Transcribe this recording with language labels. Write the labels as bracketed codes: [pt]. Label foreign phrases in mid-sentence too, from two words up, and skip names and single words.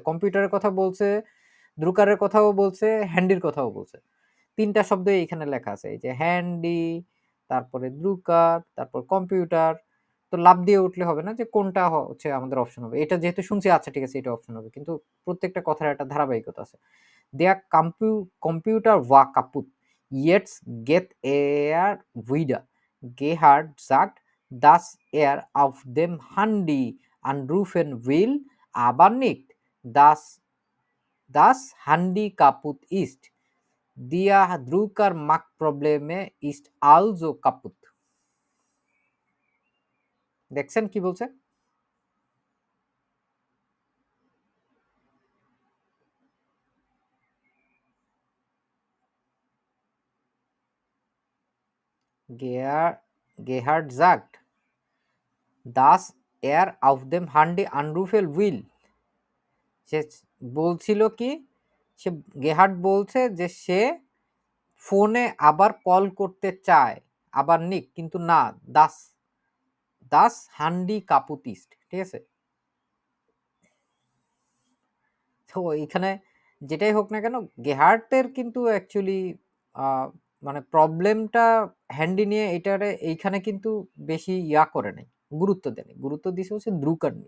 [bn] কম্পিউটারের কথা বলছে, দ্রুকারের কথাও বলছে, হ্যান্ডির কথাও বলছে। ৩টা শব্দই এখানে লেখা আছে। এই যে হ্যান্ডি, তারপরে দ্রুকার, তারপর কম্পিউটার। তো লাফ দিয়ে উঠলে হবে না যে কোনটা হচ্ছে আমাদের অপশন হবে। এটা যেহেতু শুনছি আচ্ছা ঠিক আছে এটা অপশন হবে। কিন্তু প্রত্যেকটা কথার একটা ধারাবাহিকতা আছে। [de] Der Computer war kaputt. Jetzt geht er wieder. Gerhard sagt, dass er auf dem Handy anrufen will, aber nicht, dass das Handy kaputt ist. Der Drucker macht Probleme, ist also kaputt. [bn] দেখছেন কি বলছে? [de] Gerhard sagt, dass er auf dem Handy anrufen will. [bn] সে বলছিল কি, সে গেহার্ড বলছে যে সে ফোনে আবার কল করতে চায়, আবার নিক কিন্তু না, [de] dass das Handy kaputt ist, [bn] ঠিক আছে? তো এখানে যেটাই হোক না কেন গেহার্টের কিন্তু অ্যাকচুয়ালি মানে প্রবলেমটা হ্যান্ডি নিয়ে এটারে এইখানে কিন্তু বেশি করে নাই, গুরুত্ব দেয়নি, গুরুত্ব দিছে হচ্ছে দ্রুকার নিয়ে।